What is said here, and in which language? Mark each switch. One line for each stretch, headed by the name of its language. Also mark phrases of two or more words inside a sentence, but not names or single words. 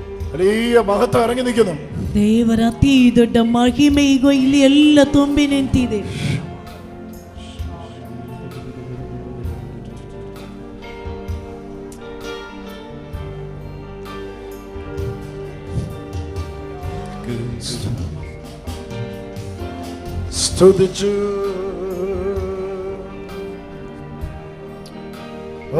Malayalam: വലിയ മഹത്വം ഇറങ്ങി നിൽക്കുന്നു.
Kannada: ದೇವರ ಅತಿ ದೊಡ್ಡ ಮಹಿಮೆ ಈಗ ಇಲ್ಲಿ ಎಲ್ಲ ತುಂಬಿ ನಿಂತಿದೆ.
Malayalam: സ്തുതിച്ചു, ഓ